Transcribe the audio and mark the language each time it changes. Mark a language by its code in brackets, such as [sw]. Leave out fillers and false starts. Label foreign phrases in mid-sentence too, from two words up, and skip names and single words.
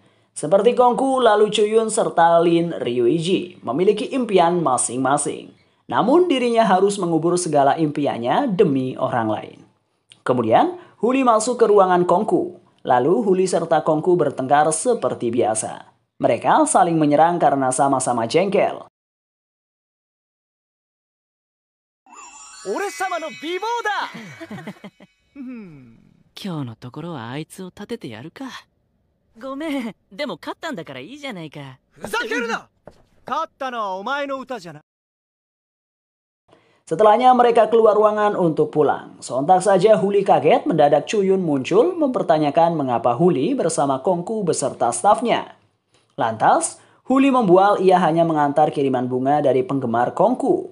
[id] Seperti Kongku, lalu Chuyun serta Lin Ryuiji memiliki impian masing-masing. Namun dirinya harus mengubur segala impiannya demi orang lain. Kemudian, Huli masuk ke ruangan Kongku. Lalu Huli serta Kongku bertengkar seperti biasa. Mereka saling menyerang karena sama-sama jengkel. [ja] 俺様の美貌だ今日のところはあいつを立ててやるか。ごめん、でも勝ったんだからいいじゃないか。ふざけるな勝ったのはお前の歌じゃない [id] Setelahnya mereka keluar ruangan untuk pulang. Sontak saja Huli kaget mendadak Chuyun muncul mempertanyakan mengapa Huli bersama Kongku beserta stafnya. Lantas, Huli membual ia hanya mengantar kiriman bunga dari penggemar Kongku.